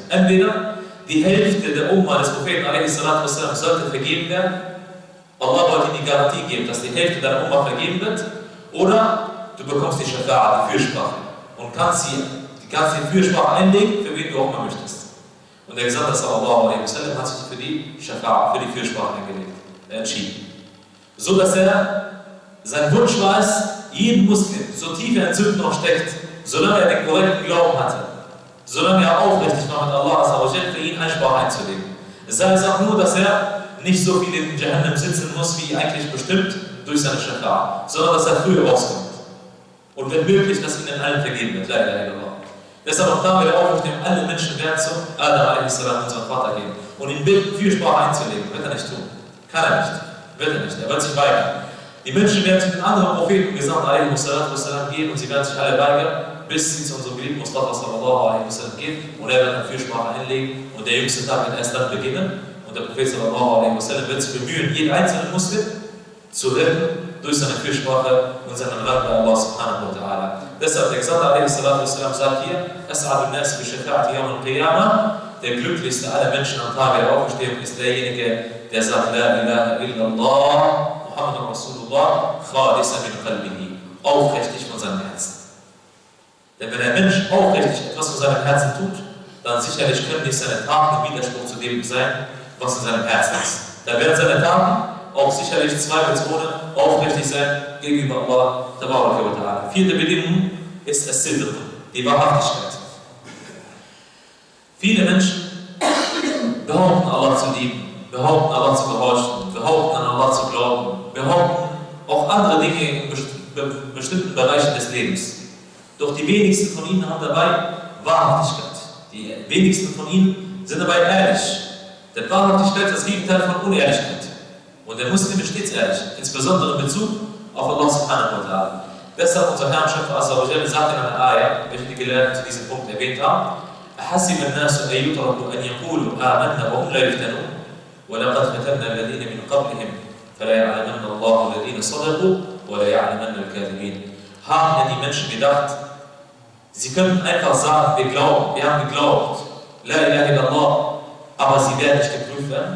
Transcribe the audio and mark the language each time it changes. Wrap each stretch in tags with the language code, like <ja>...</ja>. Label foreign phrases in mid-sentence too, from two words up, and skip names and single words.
<de>Entweder die Hälfte der Umma des Propheten a.s.w. sollte vergeben werden. Allah wollte ihm die Garantie geben, dass die Hälfte deiner Umma vergeben wird. Oder du bekommst die Shafa'a, die Fürsprache. Und kannst die Fürsprache einlegen, für wen du auch immer möchtest. Und der Gesandte</de> <ar>صلى الله عليه وسلم</ar> <de>hat sich für die Shafa'a, für die Fürsprache entschieden. So dass sein Wunsch war es, jeden Muslim, so tief er in Sünden noch steckt, solange er den korrekten Glauben hatte, solange er aufrichtig war mit Allah, für ihn Einsprache einzulegen. Sei es auch nur, dass er nicht so viel in Jahannam sitzen muss, wie eigentlich bestimmt durch seine Shafa'a, sondern dass er früher rauskommt. Und wenn möglich, dass ihnen allen vergeben wird.</de> <ar>لا إله إلا الله.</ar> <de>Deshalb auch da wird er aufrichtig, alle Menschen werden zu Adam a.s., unserem Vater gehen und ihn bitten, Fürsprache einzulegen. Wird er nicht tun. Kann er nicht. Wird er nicht. Er wird sich weigern. Die Menschen werden zu den anderen Propheten gesandt gehen und sie werden sich alle weigern, bis sie zu unserem geliebten Mustafa</de> <ar>صلى الله عليه وسلم</ar> <de>gehen und er wird dann Fürsprache einlegen und der jüngste Tag wird erst dann beginnen und der Prophet</de> <ar>صلى الله عليه وسلم</ar> <de>wird sich bemühen, jeden einzelnen Muslim zu retten durch seine Fürsprache und seinen Rat bei Allah</de> <ar>سبحانه وتعالى.</ar> <de>Deshalb der Gesandte</de> <ar>عليه وسلم</ar> <de>sagt hier,</de> <ar>أسعد الناس بشفاعتي يوم القيامة,</ar> <de>der glücklichste aller Menschen am Tage der Auferstehung ist derjenige, der sagt,</de> <ar>لا إله إلا الله، محمد رسول الله، خالصا من قلبه,</ar> <de>aufrichtig von seinem Herzen. Denn wenn ein Mensch aufrichtig etwas von seinem Herzen tut, dann sicherlich können nicht seine Taten im Widerspruch zu dem sein, was in seinem Herzen ist. Dann werden seine Taten auch sicherlich zweifelsohne aufrichtig sein gegenüber Allah</de> <ar>تبارك وتعالى.</ar> <de>Vierte Bedingung ist as-Sidq, die Wahrhaftigkeit. Viele Menschen behaupten, Allah zu lieben, behaupten, Allah zu gehorchen, behaupten, an Allah zu glauben, behaupten auch andere Dinge in bestimmten Bereichen des Lebens. Doch die wenigsten von ihnen haben dabei Wahrhaftigkeit. Die wenigsten von ihnen sind dabei ehrlich. Denn Wahrhaftigkeit ist das Gegenteil von Unehrlichkeit. Und der Muslim ist stets ehrlich, insbesondere in Bezug auf Allah</de> <ar>سبحانه وتعالى.</ar> <de>Deshalb unser Herr Schöpfer</de> <ar>عز وجل</ar> <de>sagt in einer Ayah, welche die Gelehrten zu diesem Punkt erwähnt haben:</de> <ar>أحسب الناس أن يتركوا أن يقولوا آمنا وهم لا يفتنون ولقد فتنا الذين من قبلهم فلا يعلمن الله الذين صدقوا ولا يعلمن الكاذبين.</ar> <de>Haben denn die Menschen gedacht, sie könnten einfach sagen, wir haben geglaubt,</de> <ar>لا إله إلا الله,</ar> <de>aber sie werden nicht geprüft werden?</de>